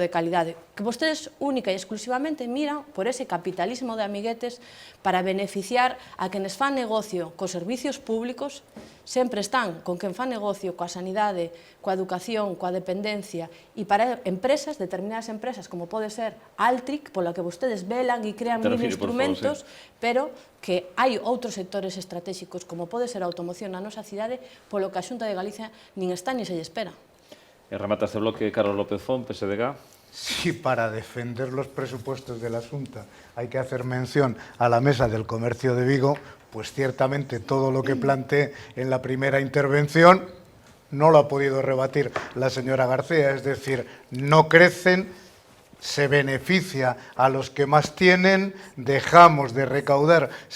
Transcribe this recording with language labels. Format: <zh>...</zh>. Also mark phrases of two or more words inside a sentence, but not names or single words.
<gl>de calidade, que vostedes única e exclusivamente miran por ese capitalismo de amiguetes para beneficiar a quenes fan negocio cos servicios públicos, sempre están con quen fan negocio coa sanidade, coa educación, coa dependencia, e para empresas, determinadas empresas, como pode ser Altric, pola que vostedes velan e crean mil instrumentos, pero que hai outros sectores estratégicos, como pode ser a automoción na nosa cidade, polo que a Xunta de Galicia nin está ni se lle espera. E remata este bloque Carlos López Font, PSDG.</gl> <es>Si para defender los presupuestos de la Xunta hay que hacer mención a la Mesa del Comercio de Vigo, pues ciertamente todo lo que planteé en la primera intervención no lo ha podido rebatir la señora García, es decir, no crecen, se beneficia a los que más tienen, dejamos de recaudar</es>